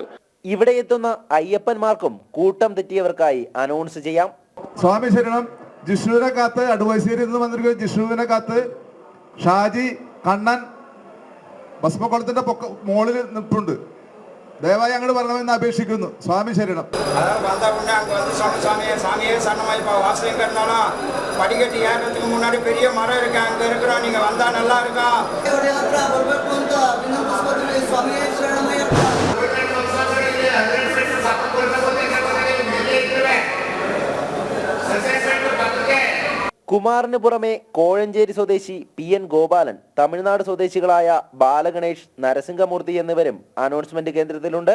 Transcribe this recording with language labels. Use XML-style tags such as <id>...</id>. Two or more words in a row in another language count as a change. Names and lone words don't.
<ml>ഇവിടെ എത്തുന്ന അയ്യപ്പന്മാർക്കും കൂട്ടം തെറ്റിയവർക്കായി അനൗൺസ് ചെയ്യാം. സ്വാമി ശരണം, ജിഷ്ണുവിനെ കാത്ത് അഡ്വൈസറിയിൽ നിന്ന് വന്നിരിക്കുന്ന ജിഷ്ണുവിനെ കാത്ത് ഷാജി കണ്ണൻ ഭസ്മക്കുളത്തിന്റെ മോളിൽ നിൽപ്പുണ്ട്. ദയവായി ഞങ്ങൾ പറയണമെന്ന് അപേക്ഷിക്കുന്നു. സ്വാമി ശരണം.</ml> <ta>படிக்கட்டு ஏறதுக்கு முன்னாடி பெரிய மரம் இருக்கு, அங்க இருக்கிறோம், நீங்க வந்தா நல்லா இருக்கும்.</ta> <ml>കുമാറിന് പുറമെ കോഴഞ്ചേരി സ്വദേശി PN ഗോപാലൻ, തമിഴ്നാട് സ്വദേശികളായ ബാലഗണേഷ്, നരസിംഹമൂർത്തി എന്നിവരും അനൗൺസ്മെന്റ് കേന്ദ്രത്തിലുണ്ട്.</ml>